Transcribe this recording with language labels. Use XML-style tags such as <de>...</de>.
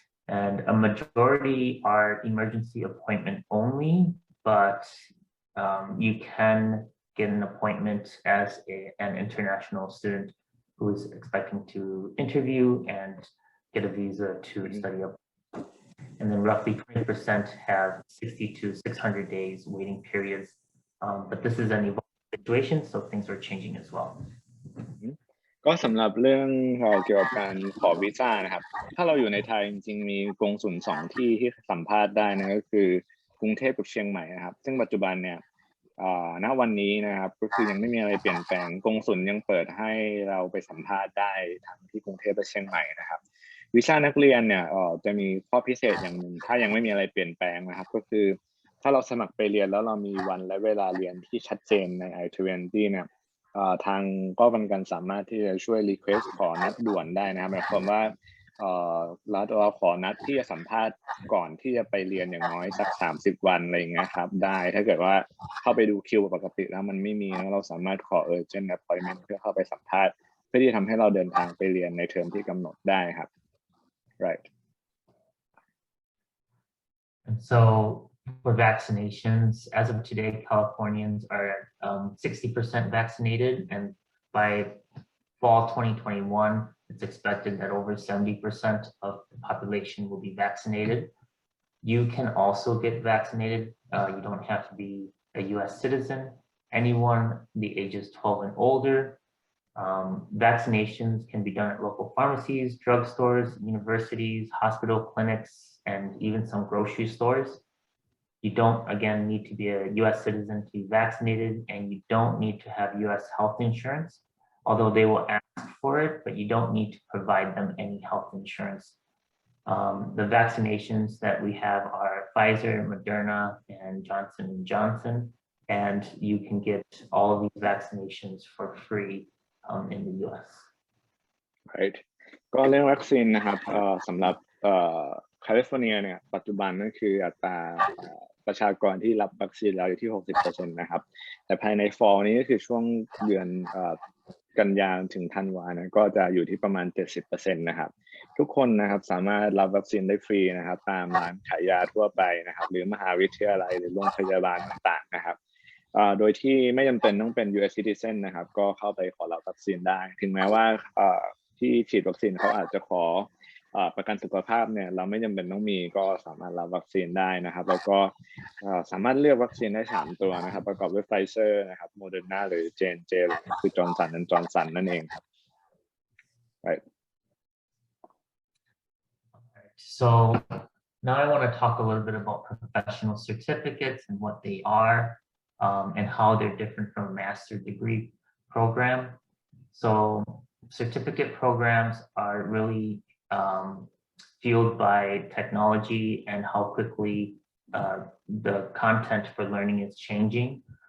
<en>And a majority are emergency appointment only, but you can get an appointment as an international student who is expecting to interview and get a visa to study up. And then roughly 20% have 60 to 600 days waiting periods. But this is an evolving situation, so things are changing as well.</en> <th>ก็สำหรับเรื่องเกี่ยวกับการขอวีซ่านะครับถ้าเราอยู่ในไทยจริงๆมีกงสุล2ที่สัมภาษณ์ได้นะก็คือกรุงเทพกับเชียงใหม่นะครับซึ่งปัจจุบันเนี่ย ณวันนี้นะครับก็คือยังไม่มีอะไรเปลี่ยนแปลงกงสุลยังเปิดให้เราไปสัมภาษณ์ได้ทั้งที่กรุงเทพและเชียงใหม่นะครับวีซ่านักเรียนเนี่ยจะมีข้อพิเศษอย่างหนึ่งถ้ายังไม่มีอะไรเปลี่ยนแปลงนะครับก็คือถ้าเราสมัครไปเรียนแล้วเรามีวันและเวลาเรียนที่ชัดเจนใน I-20 เนี่ยทางก็เป็นการสามารถที่จะช่วย request ขอนัดด่วนได้นะครับหมายความว่า เราขอนัดที่จะสัมภาษณ์ก่อนที่จะไปเรียนอย่างน้อยสัก30 วันอะไรอย่างเงี้ยครับได้ถ้าเกิดว่าเข้าไปดูคิวปกติแล้วมันไม่มีนะเราสามารถขอ urgent appointment เพื่อเข้าไปสัมภาษณ์เพื่อที่จะทำให้เราเดินทางไปเรียนในเทอมที่กำหนดได้ครับ right</th> <en>and so for vaccinations, as of today, Californians are 60% vaccinated, and by fall 2021, it's expected that over 70% of the population will be vaccinated. You can also get vaccinated. You don't have to be a U.S. citizen. Anyone the ages 12 and older. Vaccinations can be done at local pharmacies, drugstores, universities, hospital clinics, and even some grocery stores. You don't, again, need to be a U.S. citizen to be vaccinated, and you don't need to have U.S. health insurance, although they will ask for it, but you don't need to provide them any health insurance. The vaccinations that we have are Pfizer, Moderna, and Johnson & Johnson, and you can get all of these vaccinations for free in the U.S. Right.</en> <th>ก็เรื่องวัคซีนนะครับสำหรับแคลิฟอร์เนียเนี่ยปัจจุบันนั่นคืออัตราประชากรที่รับวัคซีนแล้วอยู่ที่ 60% นะครับแต่ภายใน fall นี้ก็คือช่วงเดือนกันยายนถึงธันวาเนี่ยก็จะอยู่ที่ประมาณ 70% นะครับทุกคนนะครับสามารถรับวัคซีนได้ฟรีนะครับตามร้านขายยาทั่วไปนะครับหรือมหาวิทยาลัยหรือโรงพยาบาลต่างๆนะครับโดยที่ไม่จำเป็นต้องเป็น US citizen นะครับก็เข้าไปขอรับวัคซีนได้ถึงแม้ว่า ที่ฉีดวัคซีนเขาอาจจะขอประกันสุขภาพเนี่ยเราไม่จำเป็นต้องมีก็สามารถรับวัคซีนได้นะครับแล้วก็สามารถเลือกวัคซีนได้3ตัวนะครับประกอบด้วยไฟเซอร์นะครับโมเดอร์นาหรือ J&J คือจอห์นสันและจอห์นสันนั่นเองครับ right</th> <en>so now I want to talk a little bit about professional certificates and what they are and how they're different from a master's degree program. So certificate programs are really fueled by technology and how quickly the content for learning is changing.</en>